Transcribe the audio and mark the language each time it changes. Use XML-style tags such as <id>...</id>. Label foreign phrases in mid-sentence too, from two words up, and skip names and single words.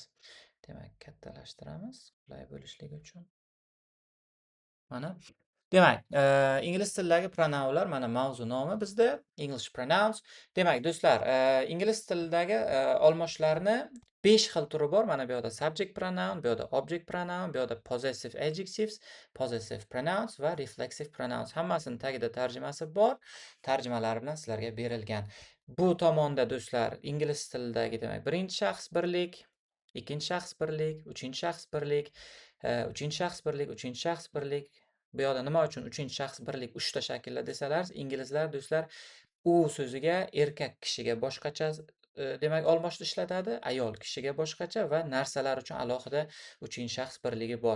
<uz>Demak, kattalashtiramiz qulay bo'lishligi uchun. Mana demak, ingliz tilidagi pronounlar mana mavzu nomi bizda</uz> <en>English pronouns.</en> <uz>Demak, do'stlar, ingliz tilidagi olmoshlarni 5 xil turi bor. Mana bu yerda</uz> <en>subject pronoun,</en> <uz>bu yerda</uz> <en>object pronoun,</en> <uz>bu yerda</uz> <en>possessive adjectives, possessive pronouns</en> <uz>va</uz> <en>reflexive pronouns.</en> <uz>Hammasini tagida tarjimasi bor. Tarjimalari bilan sizlarga berilgan. Bu tomonda do'stlar, ingliz tilidagi demak, birinchi shaxs birlik, ikkinchi shaxs birlik, uchinchi shaxs birlik, uchinchi shaxs birlik, uchinchi shaxs birlik. Bu yoqda nima uchun uchinchi shaxs birlik 3 ta shaklda desalar, inglizlar do'stlar u so'ziga erkak kishiga boshqacha demak olmoshni ishlatadi, ayol kishiga boshqacha va narsalar uchun alohida uchinchi shaxs birligi bor.</uz>